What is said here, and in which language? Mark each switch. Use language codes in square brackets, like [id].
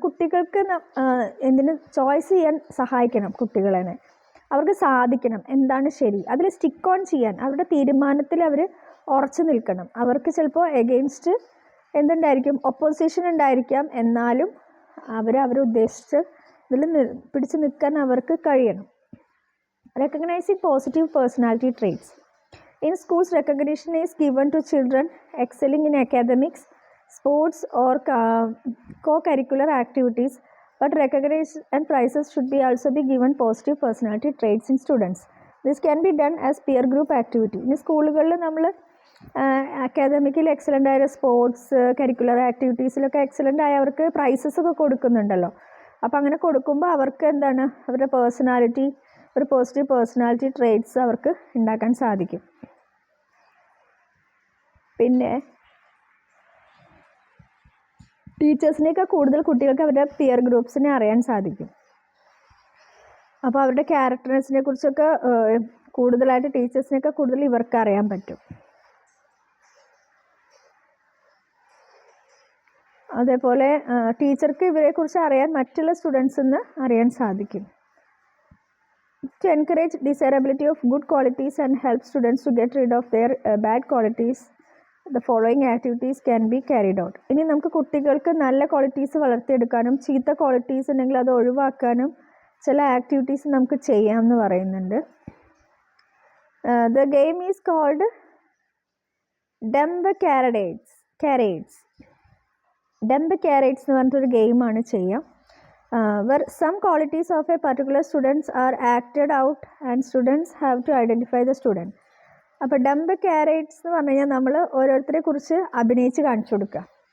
[ml] കുട്ടികൾക്ക് എന്തിന് ചോയ്സ് ചെയ്യാൻ സഹായിക്കണം, കുട്ടികളെ അവർക്ക് സാധിക്കണം എന്താണ് ശരി, അതിൽ സ്റ്റിക്ക് ഓൺ ചെയ്യാൻ, അവരുടെ തീരുമാനത്തിൽ അവർ ഉറച്ചു നിൽക്കണം. അവർക്ക് ചിലപ്പോൾ എഗെയിൻസ്റ്റ് എന്തുണ്ടായിരിക്കും, ഒപ്പോസിഷൻ ഉണ്ടായിരിക്കാം, എന്നാലും അവരുദ്ദേശിച്ച് ഇതിൽ പിടിച്ചു നിൽക്കാൻ അവർക്ക് കഴിയണം. [en] Recognising positive personality traits. In schools, recognition is given to children excelling in academics, sports or co-curricular activities, but recognition and prizes should also be given positive personality traits in students. This can be done as peer group activity. [ml] In സ്കൂളുകളിൽ നമ്മൾ academically excellent ആയ sports curricular ആക്ടിവിറ്റീസിലൊക്കെ excellent ആയവർക്ക് prices ഒക്കെ കൊടുക്കുന്നുണ്ടല്ലോ. അപ്പോൾ അങ്ങനെ കൊടുക്കുമ്പോൾ അവർക്ക് എന്താണ്, അവരുടെ പേഴ്സണാലിറ്റി, ഒരു പോസിറ്റീവ് പേഴ്സണാലിറ്റി ട്രെയ്റ്റ്സ് അവർക്ക് ഉണ്ടാക്കാൻ സാധിക്കും. പിന്നെ ടീച്ചേഴ്സിനെയൊക്കെ കൂടുതൽ കുട്ടികൾക്ക് അവരുടെ പിയർ ഗ്രൂപ്പ്സിനെ അറിയാൻ സാധിക്കും. അപ്പോൾ അവരുടെ ക്യാരക്ടേഴ്സിനെ കുറിച്ചൊക്കെ കൂടുതലായിട്ട് ടീച്ചേഴ്സിനെയൊക്കെ കൂടുതൽ ഇവർക്ക് അറിയാൻ പറ്റും. അതേപോലെ ടീച്ചർക്ക് ഇവരെക്കുറിച്ച് അറിയാൻ മറ്റുള്ള സ്റ്റുഡൻസിൽ അറിയാൻ സാധിക്കും. [en] To encourage desirability of good qualities and help students to get rid of their bad qualities, the following activities can be carried out. [ml] ഇനി നമുക്ക് കുട്ടികൾക്ക് നല്ല ക്വാളിറ്റീസ് വളർത്തിയെടുക്കാനും ചീത്ത ക്വാളിറ്റീസ് ഉണ്ടെങ്കിൽ അത് ഒഴിവാക്കാനും ചില ആക്ടിവിറ്റീസ് നമുക്ക് ചെയ്യാമെന്ന് പറയുന്നുണ്ട്. [en] The game is called Dumb Charades. [ml] Dumb Charades എന്ന് പറഞ്ഞിട്ടൊരു ഗെയിമാണ് ചെയ്യാം. [en] Where some qualities of a particular students are acted out and students have to identify the student. [ml] അപ്പോൾ ഡംബ് ക്യാരറ്റ്സ് എന്ന് പറഞ്ഞു കഴിഞ്ഞാൽ നമ്മൾ ഓരോരുത്തരെ കുറിച്ച് അഭിനയിച്ച് കാണിച്ചു കൊടുക്കുക.